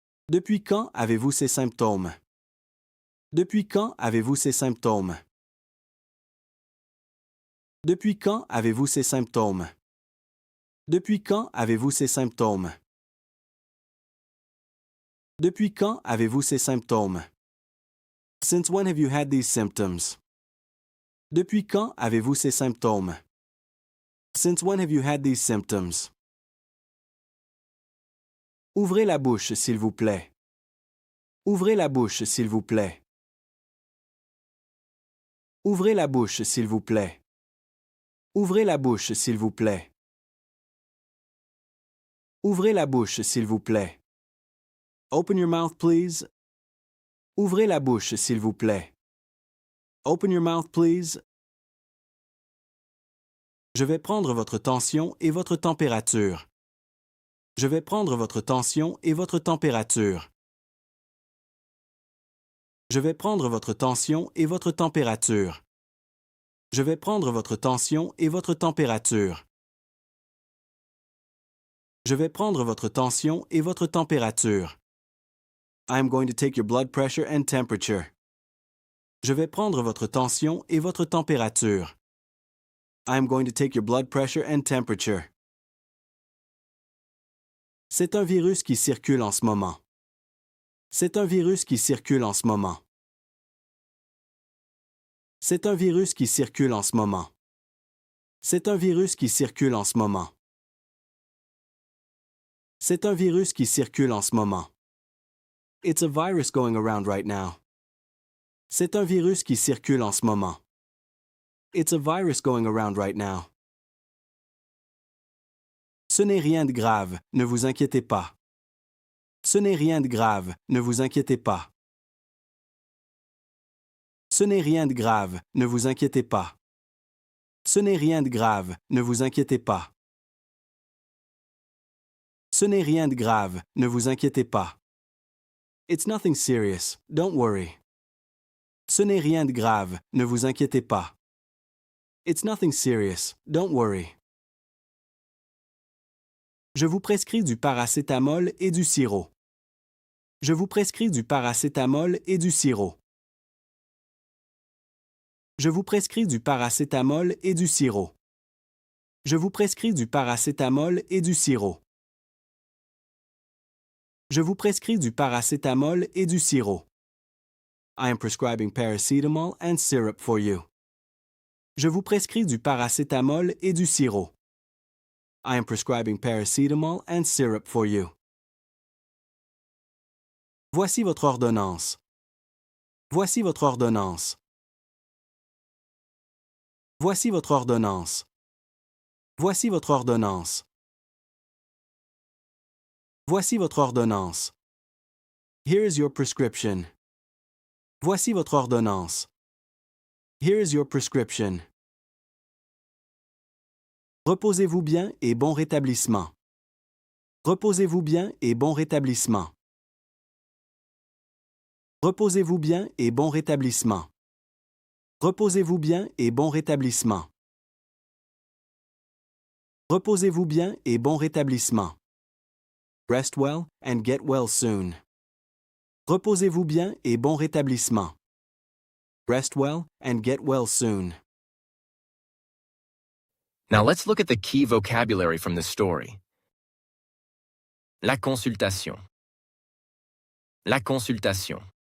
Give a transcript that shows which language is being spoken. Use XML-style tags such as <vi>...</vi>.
<fr>Depuis quand avez-vous ces symptômes? Depuis quand avez-vous ces symptômes? Depuis quand avez-vous ces symptômes? Depuis quand avez-vous ces symptômes? Depuis quand avez-vous ces symptômes?</fr> <en>Since when have you had these symptoms?</en> <fr>Depuis quand avez-vous ces symptômes?</fr> <en>Since when have you had these symptoms?</en> <fr>Ouvrez la bouche, s'il vous plaît. Ouvrez la bouche, s'il vous plaît. Ouvrez la bouche, s'il vous plaît. Ouvrez la bouche, s'il vous plaît. Ouvrez la bouche, s'il vous plaît.</fr> <en>Open your mouth, please.</en> <fr>Ouvrez la bouche, s'il vous plaît.</fr> <en>Open your mouth, please.</en> <fr>Je vais prendre votre tension et votre température. Je vais prendre votre tension et votre température. Je vais prendre votre tension et votre température. Je vais prendre votre tension et votre température. Je vais prendre votre tension et votre température.</fr> <en>I am going to take your blood pressure and temperature.</en> <fr>Je vais prendre votre tension et votre température.</fr> <en>I am going to take your blood pressure and temperature.</en> <fr>C'est un virus qui circule en ce moment. C'est un virus qui circule en ce moment. C'est un virus qui circule en ce moment. C'est un virus qui circule en ce moment. C'est un virus qui circule en ce moment.</fr> <en>It's a virus going around right now.</en> <fr>C'est un virus qui circule en ce moment.</fr> <en>It's a virus going around right now.</en> <fr>Ce n'est rien de grave, ne vous inquiétez pas. Ce n'est rien de grave, ne vous inquiétez pas. Ce n'est rien de grave, ne vous inquiétez pas. Ce n'est rien de grave, ne vous inquiétez pas. Ce n'est rien de grave, ne vous inquiétez pas.</fr> <en>It's nothing serious, don't worry.</en> <fr>Ce n'est rien de grave, ne vous inquiétez pas.</fr> <en>It's nothing serious, don't worry.</en> <fr>Je vous prescris du paracétamol et du sirop. Je vous prescris du paracétamol et du sirop. Je vous prescris du paracétamol et du sirop. Je vous prescris du paracétamol et du sirop. Je vous prescris du paracétamol et du sirop.</fr> <en>I am prescribing paracetamol and syrup for you.</en> <fr>Je vous prescris du paracétamol et du sirop.</fr> <en>I am prescribing paracetamol and syrup for you.</en> <fr>Voici votre ordonnance. Voici votre ordonnance. Voici votre ordonnance. Voici votre ordonnance. Voici votre ordonnance.</fr> <en>Here is your prescription.</en> <fr>Voici votre ordonnance.</fr> <en>Here is your prescription.</en> <fr>Reposez-vous bien et bon rétablissement. Reposez-vous bien et bon rétablissement. Reposez-vous bien et bon rétablissement. Reposez-vous bien et bon rétablissement. Reposez-vous bien et bon rétablissement.</fr> <en>Rest well and get well soon.</en> <fr>Reposez-vous bien et bon rétablissement.</fr> <en>Rest well and get well soon. Now let's look at the key vocabulary from the story.</en> <fr>La consultation. La consultation.</fr>